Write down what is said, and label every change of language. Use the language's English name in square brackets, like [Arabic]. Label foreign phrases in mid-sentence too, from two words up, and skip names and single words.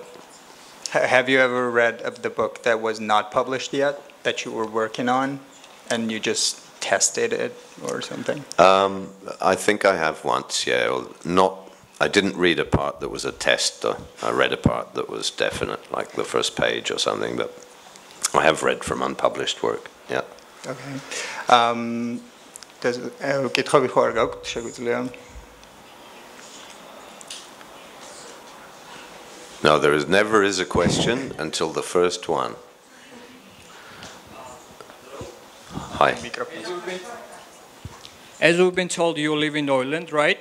[English] Have you ever read the book that was not published yet, that you were working on, and you just tested it or something? I think I have once, yeah. I didn't read a part that was a test, though. I read a part that was definite, like the first page or something, but I have read from unpublished work, yeah. Okay. [Georgian] კითხვები ხო არ გაქვთ, შეგვიძლია? [English] No, never is a question until the first one. Hi. As we've been told, you live in Ireland, right?